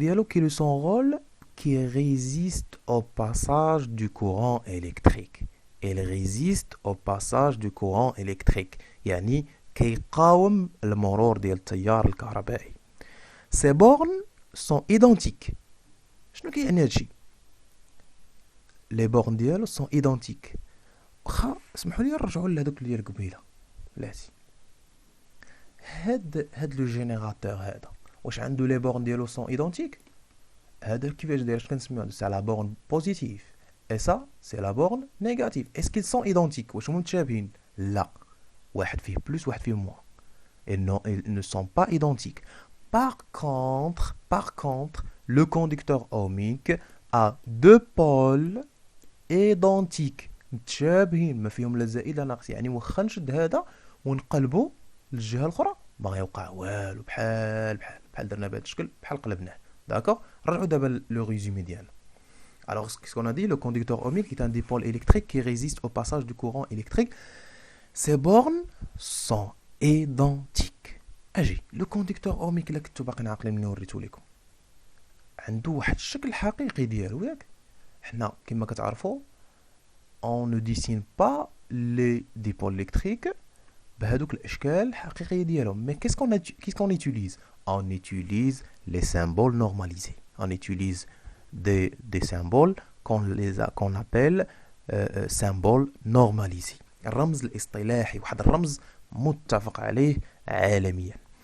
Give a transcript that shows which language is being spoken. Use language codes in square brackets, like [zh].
[fr] Quel est son rôle? Qui résiste au passage du courant électrique. Il résiste au passage du courant électrique. [ar] يعني كيقاوم المرور ديال التيار الكهربائي. [fr] Ces bornes sont identiques. [ar] شنو كيعني هادشي؟ لي بورن ديالو [fr] sont identiques. [ar] واخا اسمحوا لي نرجعوا لهذوك ديال قبيله. بلاتي هاد لو جينيراتور هذا واش عنده لي بورن ديالو [fr] sont identiques؟ [ar] هذا كيفاش داير؟ اش كنسميو هذا؟ سي لا بورن بوزيتيف [fr] et ça c'est la borne négative. Est-ce qu'ils sont identiques؟ [ar] واش هما متشابهين؟ لا، واحد فيه بلس واحد فيه موان. [fr] Et non, ils ne sont pas identiques. Par contre, le conducteur ohmique a deux pôles identiques. [ar] متشابهين، ما فيهم لا زائد لا ناقص. يعني واخا نشد هذا ونقلبو للجهه الاخرى ما غيوقع والو، بحال درنا بهذا الشكل، بحال قلبناه. داكوغ. رجعوا دابا لو ريزومي ديالنا. [fr] Alors, ce qu'on a dit, le conducteur ohmique est un dipôle électrique qui résiste au passage du courant électrique. Ces bornes sont identiques. [ar] اجي لو كوندكتور اوميك اللي كنتو باقي عاقلين ملي وريتو لكم عنده واحد الشكل حقيقي ديالو، ياك؟ حنا كما كتعرفوا [fr] on ne dessine pas les dipôles électriques [ar] بهذوك الاشكال الحقيقيه ديالهم. [fr] mais qu'est-ce qu'on utilise? On utilise les symboles normalisés. On utilise des symboles qu'on appelle symboles normalisés. [ar] الرمز الاصطلاحي، واحد الرمز متفق عليه عالميا.